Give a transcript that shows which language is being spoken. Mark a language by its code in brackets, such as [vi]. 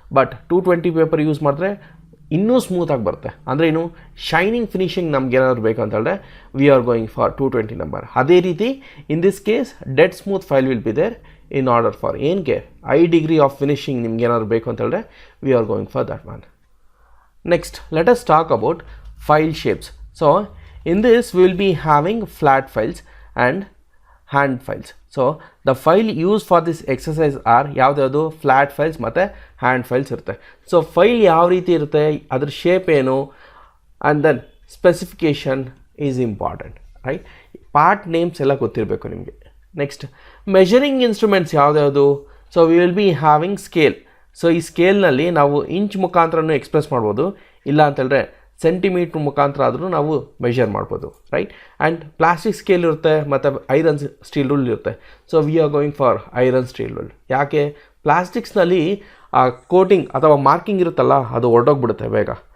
[kn] But 220 paper use ಮಾಡಿದ್ರೆ ಇನ್ನೂ ಸ್ಮೂತಾಗಿ ಬರುತ್ತೆ. ಅಂದರೆ ಏನು, ಶೈನಿಂಗ್ ಫಿನಿಶಿಂಗ್ ನಮ್ಗೆ ಏನಾದರೂ ಬೇಕು ಅಂತ ಹೇಳಿದ್ರೆ [en] We are going for 220 number. [kn] ಅದೇ ರೀತಿ [en] in this case dead smooth file will be there in order for [kn] ಏನಕ್ಕೆ [en] high degree of finishing [kn] ನಿಮ್ಗೆ ಏನಾದರೂ ಬೇಕು ಅಂತ ಹೇಳಿದ್ರೆ [en] We are going for that one. Next, let us talk about file shapes. So, in this we will be having flat files and hand files. So, the file used for this exercise are [kn] ಯಾವ್ದು [en] flat files ಮತ್ತು hand files [kn] ಇರುತ್ತೆ. [en] So, file [kn] ಯಾವ ರೀತಿ ಇರುತ್ತೆ, ಅದರ [en] shape [kn] ಏನು, [en] and then specification is important, right? [kn] Part names ಎಲ್ಲ ಗೊತ್ತಿರಬೇಕು ನಿಮಗೆ. [en] Next, measuring instruments [kn] ಯಾವ್ದು. [en] So, we will be having scale. [kn] So ಈ ಸ್ಕೇಲ್ನಲ್ಲಿ ನಾವು ಇಂಚ್ ಮುಖಾಂತರನೂ ಎಕ್ಸ್ಪ್ರೆಸ್ ಮಾಡ್ಬೋದು, ಇಲ್ಲ ಅಂತೇಳಿದ್ರೆ ಸೆಂಟಿಮೀಟ್ರ್ ಮುಖಾಂತರ ಆದರೂ ನಾವು ಮೆಷರ್ ಮಾಡ್ಬೋದು, ರೈಟ್. ಆ್ಯಂಡ್ ಪ್ಲಾಸ್ಟಿಕ್ ಸ್ಕೇಲ್ ಇರುತ್ತೆ ಮತ್ತು ಐರನ್ ಸ್ಟೀಲ್ ರೂಲ್ ಇರುತ್ತೆ. [en] So we are going for iron steel rule. [kn] ಯಾಕೆ, ಪ್ಲಾಸ್ಟಿಕ್ಸ್ನಲ್ಲಿ ಆ ಕೋಟಿಂಗ್ ಅಥವಾ ಮಾರ್ಕಿಂಗ್ ಇರುತ್ತಲ್ಲ ಅದು ಹೊರಟೋಗ್ಬಿಡುತ್ತೆ ಬೇಗ.